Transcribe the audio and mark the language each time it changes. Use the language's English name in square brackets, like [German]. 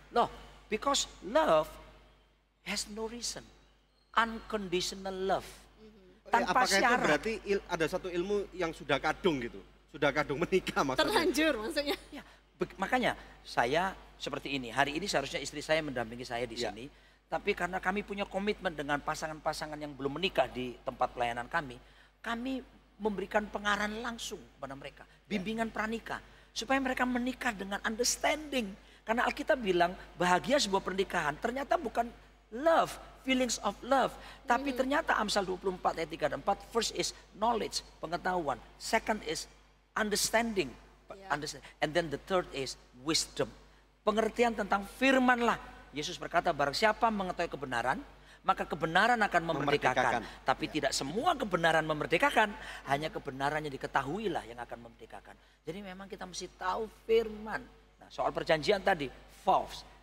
[English] Loh, because love has no reason. Unconditional love. Tanpa [Indonesian] apakah itu syarat. berarti ada satu ilmu yang sudah kadung gitu? Sudah kadung menikah maksudnya? Terlanjur maksudnya. Ya, makanya saya seperti ini. Hari ini seharusnya istri saya mendampingi saya di sini. Tapi karena kami punya komitmen dengan pasangan-pasangan yang belum menikah di tempat pelayanan kami memberikan pengarahan langsung kepada mereka. Bimbingan pranikah. Supaya mereka menikah dengan understanding. Karena Alkitab bilang bahagia sebuah pernikahan ternyata bukan love, [English] feelings of love. [Indonesian] Tapi ternyata Amsal 24 ayat 3 dan 4, [English] first is knowledge, [Indonesian] pengetahuan. [English] Second is understanding. And then the third is wisdom. [Indonesian] Pengertian tentang firman lah. Yesus berkata barang siapa mengetahui kebenaran, maka kebenaran akan memerdekakan. Tapi tidak semua kebenaran memerdekakan. Hanya kebenarannya diketahuilah yang akan memerdekakan. Jadi memang kita mesti tahu firman. Nah, soal perjanjian tadi, false.